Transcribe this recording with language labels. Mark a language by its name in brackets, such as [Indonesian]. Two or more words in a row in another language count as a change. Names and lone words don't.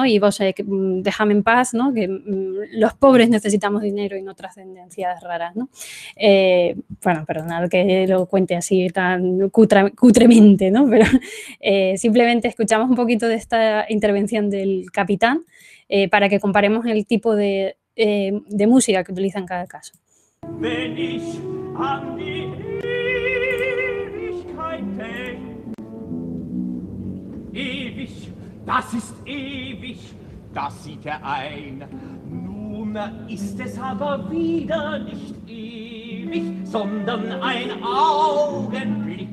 [Spanish] Y Wozzeck, déjame en paz, ¿no? Que los pobres necesitamos dinero y no trascendencias raras, ¿no? Bueno, perdonad que lo cuente así tan cutremente, ¿no? Pero simplemente escuchamos un poquito de esta intervención del capitán para que comparemos el tipo de música que utiliza en cada caso. [German] Wenn ich an die Ewigkeit denk, ewig, das ist ewig, das sieht ein. Nun ist es aber wieder nicht ewig, sondern ein Augenblick.